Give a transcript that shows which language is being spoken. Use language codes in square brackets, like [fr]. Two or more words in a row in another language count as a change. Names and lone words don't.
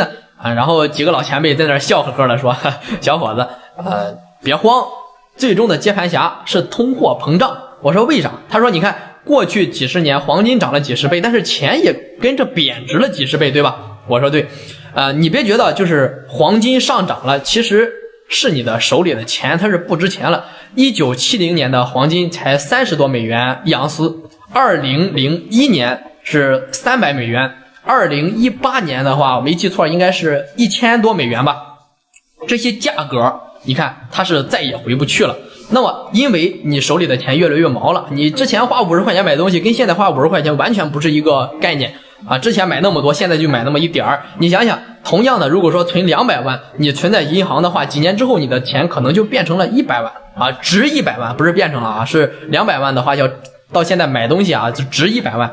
[zh] 啊，然後幾個老前輩在那兒笑呵呵的說，小伙子，別慌，最終的接盤俠是通貨膨脹。我說為啥？他說你看過去幾十年黃金漲了幾十倍，但是錢也跟着貶值了幾十倍，對吧？我說對。你別覺得就是黃金上漲了，其實是你的手裡的錢它是不值錢了。1970年的黃金才30多美元一盎司，2001年是300美元，2018年的話我沒記錯應該是1000多美元吧。這些價格你看它是再也回不去了。那麼因為你手裡的錢越來越毛了，你之前花50塊錢買東西跟現在花50塊錢完全不是一個概念啊！之前買那麼多，現在就買那麼一點兒。你想想，同樣的，如果說存200萬，你存在銀行的話，幾年之後你的錢可能就變成了100萬啊，值100萬，不是變成了啊，是200萬的話要到現在買東西啊，就值100萬。